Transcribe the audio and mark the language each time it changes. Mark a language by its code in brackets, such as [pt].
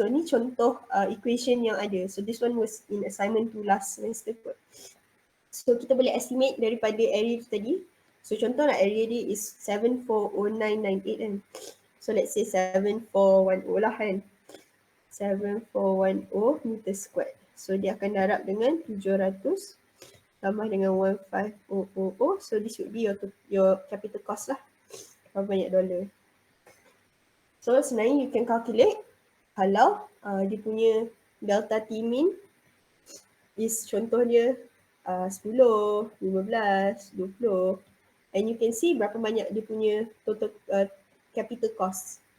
[ms] So ni contoh equation yang ada. [en] So this one was in assignment 2 last semester kot. [ms] So kita boleh estimate daripada area tu tadi. So contoh lah area dia is 740998 kan. [en] So let's say 7410 lah kan. 7410 meter square. [ms] So dia akan darab dengan 700 tambah dengan 15000. [en] So this would be your capital cost lah. [ms] Berapa banyak dollar. So sebenarnya [en] you can calculate [ms] kalau dia punya delta T min is contoh dia 10, 15, 20 [en] and you can see [ms] berapa banyak dia punya total capital cost.